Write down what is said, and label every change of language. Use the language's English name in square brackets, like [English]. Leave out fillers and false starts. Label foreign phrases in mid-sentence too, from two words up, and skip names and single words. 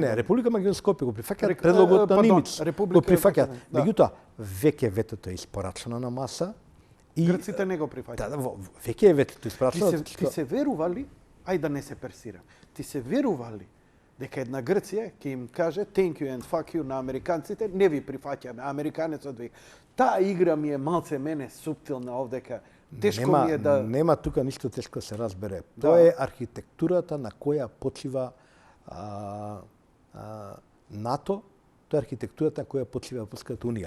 [Macedonian] Не, Република Македонија Скопје го прифаќаат предлогот на Нимиц. Го прифаќаат. Меѓутоа, веќе ветото е испорачено на маса и грците не го прифаќаат. Да, веќе е ветото испорачено. Ти се верували, ај да не се персирам. Ти се верували дека една Грција ќе им каже [English] thank you and fuck you [Macedonian] на американците, не ви прифаќаме, американецот ви. Таа игра ми е малце мене суптилна овдека. Тешко ми е да... Нема тука ништо тешко се разбере. Тоа е архитектурата на која почива НАТО, тоа е архитектурата на која почива Европската унија.